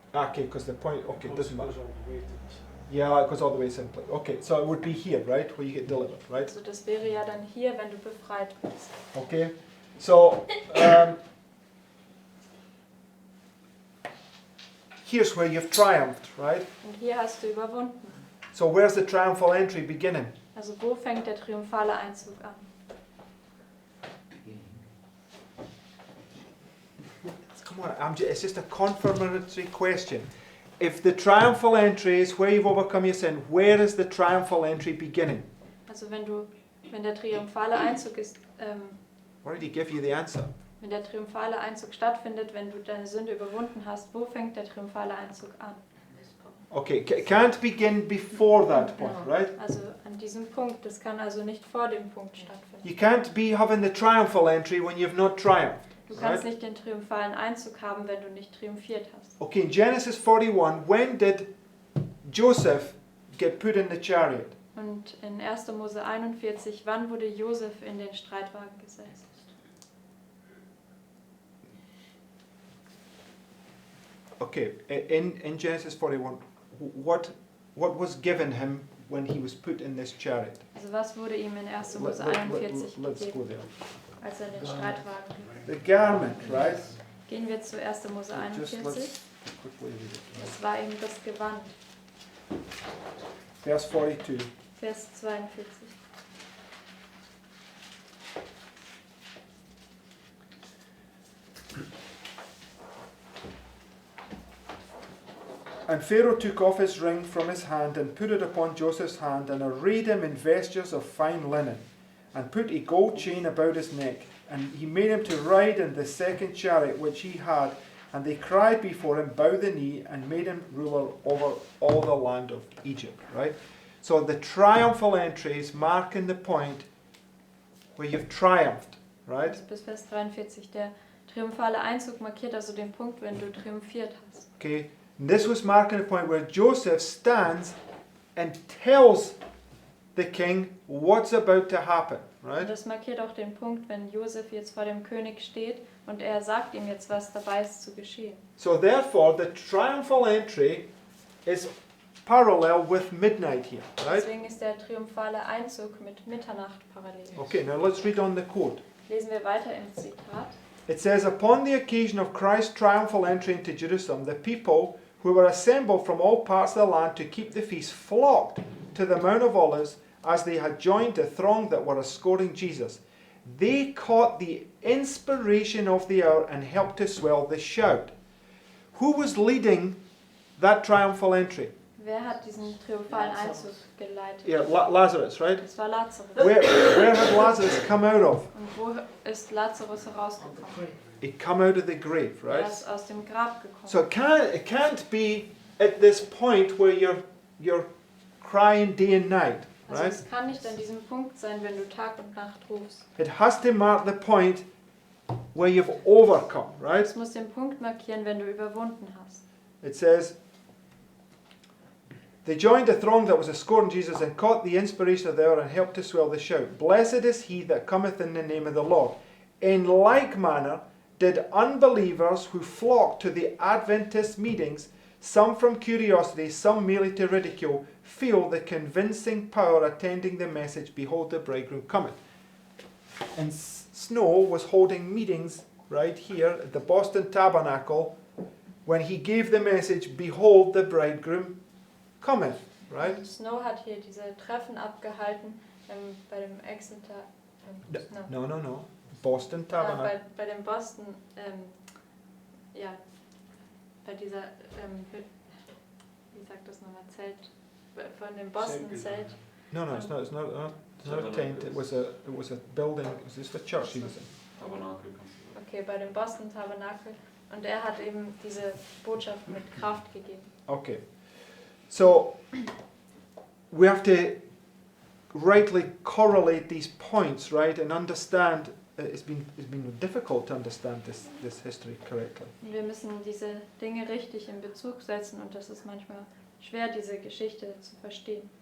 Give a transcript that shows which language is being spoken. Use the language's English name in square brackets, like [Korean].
[English] Okay, because the point, okay, it doesn't matter. Yeah, it goes all the way simply. Okay, so it would be here, right, where you get delivered, right? [German] Also das wäre ja dann hier, wenn du befreit bist. [English] Okay, so here's where you've triumphed, right? [German] Und hier hast du überwunden. [English] So where's the triumphal entry beginning? [German] Also wo fängt der triumphale Einzug an? [English] Come on, it's just a confirmatory question. If the triumphal entry is where you've overcome your sin, where is the triumphal entry beginning? [German] Also wenn der triumphale Einzug ist, [English] Already give you the answer. [German] wenn der triumphale Einzug stattfindet, wenn du deine Sünde überwunden hast, wo fängt der triumphale Einzug an? [English] Okay, can't begin before that point, right? [German] Also an diesem Punkt, das kann also nicht vor dem Punkt stattfinden. [English] You can't be having the triumphal entry when you've not triumphed. [German] Du kannst [English] Right? [German] nicht den triumphalen Einzug haben, wenn du nicht triumphiert hast. [English] Okay, in Genesis 41, when did Joseph get put in the chariot? [German] Und in 1. Mose 41, wann wurde Josef in den Streitwagen gesetzt? [English] Okay, in Genesis 41, what was given him when he was put in this chariot? [German] Also was wurde ihm in 1. Mose 41 [English] Let's go [German] gegeben, [English] there. [German] als er in den Streitwagen ging? [English] The garment, right? [German] Gehen wir zu 1. Mose [English] Just [German] 41. [English] let's quickly read it. [German] Das war ihm das Gewand. [English] Verse 42. [German] Vers 42. [English] And Pharaoh took off his ring from his hand and put it upon Joseph's hand and arrayed him in vestures of fine linen and put a gold chain about his neck. And he made him to ride in the second chariot which he had. And they cried before him, bow the knee, and made him ruler over all the land of Egypt. Right? So the triumphal entry is marking the point where you've triumphed. Right? [German] Also bis Vers 43. Der triumphale Einzug markiert also den Punkt, wenn du triumphiert hast. [English] Okay? And this was marking the point where Joseph stands and tells the king what's about to happen. [German] Und [English] Right? [German] das markiert auch den Punkt, wenn Josef jetzt vor dem König steht und er sagt ihm jetzt, was dabei ist zu geschehen. [English] So therefore, the triumphal entry is parallel with midnight here, right? [German] Deswegen ist der triumphale Einzug mit Mitternacht parallel. [English] Okay, now let's read on the quote. [German] Lesen wir weiter im Zitat. [English] It says, upon the occasion of Christ's triumphal entry into Jerusalem, the people who were assembled from all parts of the land to keep the feast flocked to the Mount of Olives as they had joined the throng that were escorting Jesus. They caught the inspiration of the hour and helped to swell the shout. Who was leading that triumphal entry? [German] Wer hat diesen triumphalen Einzug geleitet? [English] Yeah, Lazarus, right? [German] Das war Lazarus. [English] Where had Lazarus come out of? [German] Und wo ist Lazarus herausgekommen? [English] He come out of the grave, [German] Er [English] right? [German] ist aus dem Grab gekommen. [English] So it can't be at this point where you're crying day and night, [German] Also [English] right? [German] es kann nicht an diesem Punkt sein, wenn du Tag und Nacht rufst. [English] It has to mark the point where you've overcome, right? [German] Es muss den Punkt markieren, wenn du überwunden hast. [English] It says, they joined the throng that was escorting Jesus and caught the inspiration of the hour and helped to swell the shout. Blessed is he that cometh in the name of the Lord. In like manner did unbelievers who flocked to the Adventist meetings some from curiosity, some merely to ridicule, feel the convincing power attending the message, behold the bridegroom cometh. And Snow was holding meetings right here at the Boston Tabernacle when he gave the message, behold the bridegroom cometh, right? [German] Snow hat hier diese Treffen abgehalten bei dem Exeter. [English] No. Boston Tabernacle. [German] Bei dem Boston, bei dieser, wie sagt das nochmal, Zelt, von dem Boston-Zelt. [English] No, it's not a tent. It was a building. It was just a church he was in. [German] Tabernakel. Okay, bei dem Boston Tabernakel. Und er hat eben diese Botschaft mit Kraft gegeben. [English] Okay. So we have to rightly correlate these points, right, and understand. It's been difficult to understand this history correctly. [German] Wir müssen diese Dinge richtig in Bezug setzen und das ist manchmal schwer, diese Geschichte zu verstehen.